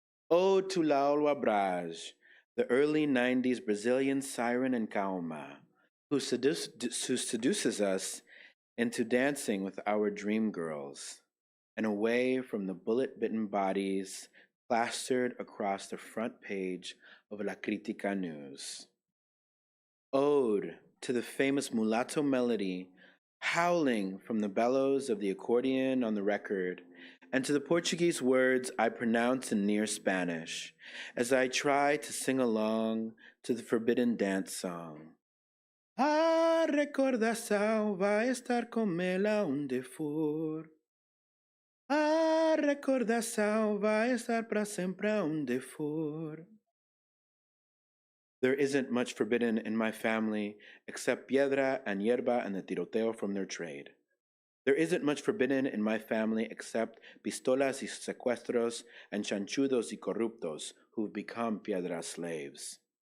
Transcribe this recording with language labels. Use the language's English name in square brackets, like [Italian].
[English] Ode to Laura Braz, the early 90s Brazilian siren in Kaoma, who seduces us into dancing with our dream girls and away from the bullet-bitten bodies plastered across the front page of La Crítica News. Ode to the famous mulatto melody howling from the bellows of the accordion on the record, and to the Portuguese words I pronounce in near Spanish, as I try to sing along to the forbidden dance song. [Portuguese] A recordação vai estar com ela onde for. A recordação vai estar para sempre onde for. [English] There isn't much forbidden in my family except piedra and hierba and the tiroteo from their trade. There isn't much forbidden in my family except [Spanish] pistolas y secuestros [English] and [Spanish] chanchudos y corruptos [English] who've become piedra slaves.